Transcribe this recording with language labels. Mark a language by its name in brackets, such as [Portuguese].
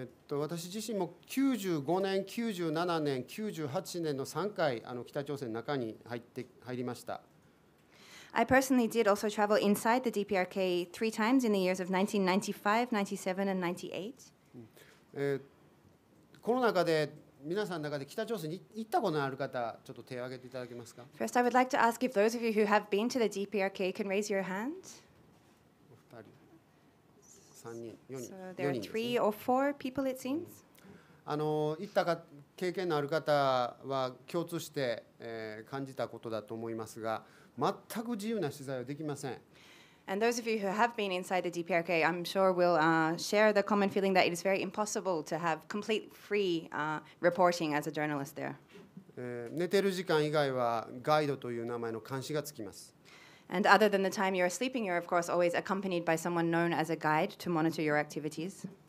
[Japanese] 私自身も95年、97年、98年の3回北朝鮮の中に入りました。 [English] I personally did also travel inside the DPRK 3 times in the years of 1995, 97, and 98. [Japanese] この中で皆さんの中で北朝鮮に行ったことのある方、ちょっと手を挙げていただけますか。 [English] First, I would like to ask if those of you who have been to the DPRK can raise your hand. [Japanese] お二人、3人、4人。 [English] So there are 3 or 4 people, it seems. [Japanese] 行った経験のある方は共通して、感じたことだと思いますが、全く自由な取材はできません。 [English] And those of you who have been inside the DPRK, I'm sure will share the common feeling that it is very impossible to have complete free reporting as a journalist there. [Japanese] 寝てる時間以外はガイドという名前の監視がつきます。 [English] And other than the time you're sleeping, you're of course always accompanied by someone known as a guide to monitor your activities.